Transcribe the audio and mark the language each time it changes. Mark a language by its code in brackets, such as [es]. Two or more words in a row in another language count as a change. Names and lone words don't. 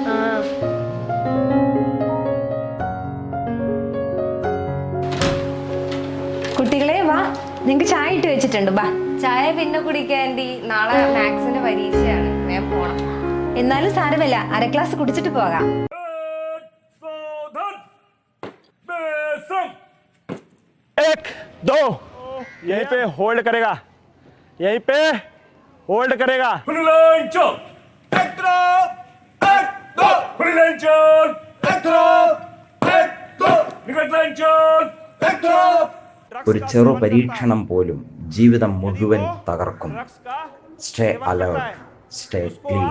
[ml] കുട്ടികളെ വാ, നിങ്ങക്ക് ചായ ഇട്ട് വെച്ചിട്ടുണ്ട്, ബാ. ചായ പിന്നെ കുടിക്കാൻഡി, നാളെ മാത്സിന്റെ പരീക്ഷയാണ്, വേഗം പോണം. എന്നാലും സാരമില്ല, അര ഗ്ലാസ് കുടിച്ചിട്ട് പോകാം. [hi] एक दो यहीं पे होल्ड करेगा, यहीं पे होल्ड करेगा. [ml] ഒരു ചെറു പരീക്ഷണം പോലും ജീവിതം മുഴുവൻ തകർക്കും. [en] Stay alert, stay clean.